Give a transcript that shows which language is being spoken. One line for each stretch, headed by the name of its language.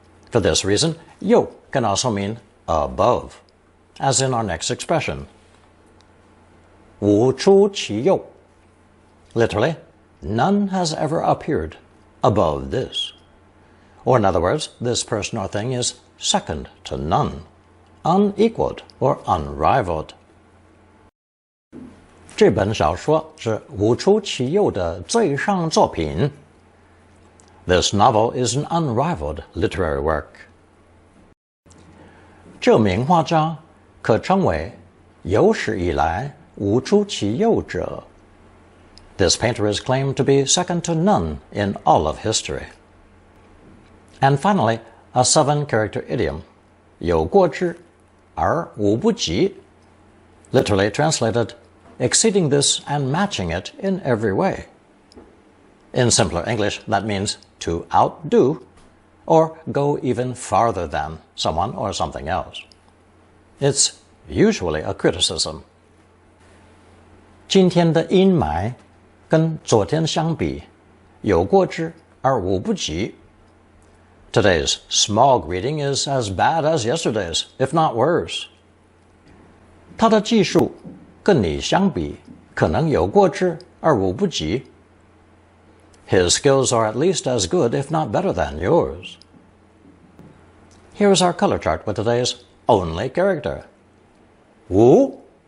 English: For this reason, yo can also mean above, as in our next expression, 无出其右. Literally, none has ever appeared above this. Or in other words, this person or thing is second to none, unequaled or unrivaled.
Chinese: 这本小说是无出其右的最上作品.
English: This novel is an unrivaled literary work.
Chinese: 这名画家可称为有史以来无出其右者.
English: This painter is claimed to be second to none in all of history. And finally, a 7-character idiom, 有过之而无不及, literally translated, exceeding this and matching it in every way. In simpler English, that means to outdo, or go even farther than someone or something else. It's usually a criticism.
Chinese: 今天的阴霾跟昨天相比，有过之而无不及.
English: Today's smog reading is as bad as yesterday's, if not worse.
Chinese: 他的技术跟你相比，可能有过之而无不及.
English: His skills are at least as good, if not better than yours. Here is our color chart with today's only character.
Chinese: 无.